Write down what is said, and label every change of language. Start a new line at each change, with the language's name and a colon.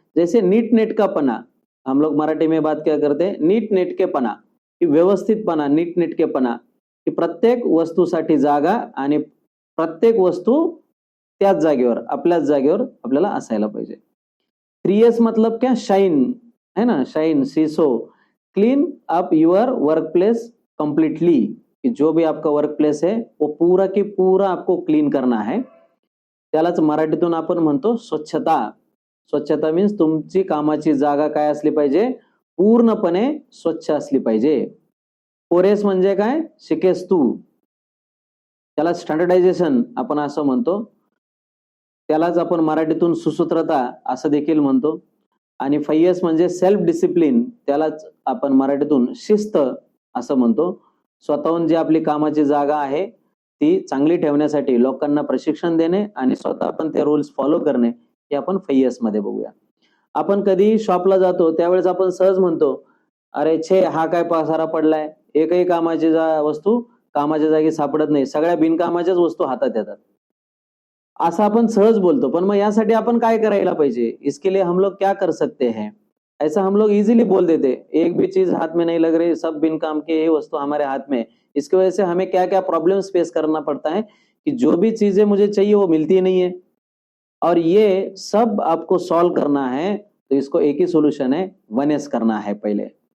Hindi: जैसे NEET net का पना, हम लोग मराठी में बात क्या करते हैं,
Marathi: नीट नेट के पना, कि व्यवस्थितपणा, नीट नेटके पना, की प्रत्येक वस्तूसाठी जागा आणि प्रत्येक वस्तू त्याच जागेवर, आपल्याच जागेवर आपल्याला असायला पाहिजे।
Hindi: 3 इयर्स मतलब क्या, शाइन है ना, shine, seesaw,
English: clean up your workplace completely,
Hindi: कि जो भी आपका वर्क प्लेस है वो पूरा की पूरा आपको क्लीन करना है।
Marathi: त्यालाच मराठीतून आपण म्हणतो स्वच्छता। स्वच्छता मीन्स तुमची कामाची जागा काय असली पाहिजे, पूर्णपणे स्वच्छ असली पाहिजे। 4 एस म्हणजे काय, शिकेस्तू, त्याला स्टँडर्डायझेशन आपण असं म्हणतो, त्यालाच आपण मराठीतून सुसूत्रता असं देखील म्हणतो। आणि 5 इयर्स म्हणजे सेल्फ डिसिप्लिन, त्यालाच आपण मराठीतून शिस्त असं म्हणतो। स्वतःहून जी आपली कामाची जागा आहे ती चांगली ठेवण्यासाठी लोकांना प्रशिक्षण देणे आणि स्वतः पण ते रूल्स फॉलो करणे, हे आपण 5 इयर्स मध्ये बघूया। आपण कधी शॉपला जातो त्यावेळेस आपण सहज म्हणतो, अरे छे, हा काय पसारा पडलाय, एकही कामाची वस्तू कामाच्या जागी सापडत नाही, सगळ्या बिनकामाच्याच वस्तू हातात येतात, असं आपण सहज बोलतो. पण मग यासाठी आपण काय करायला पाहिजे,
Hindi: इसके लिए हम लोग क्या कर सकते हैं, ऐसा हम लोग इजीली बोल देते, एक भी चीज हाथ में नहीं लग रही, सब बिन काम के ये वस्तु हमारे हाथ में है। इसकी वजह से हमें क्या क्या प्रॉब्लम्स फेस करना पड़ता है कि जो भी चीजें मुझे चाहिए वो मिलती नहीं है, और ये सब आपको सॉल्व करना है तो इसको एक ही सोल्यूशन है, 1S करना है पहले।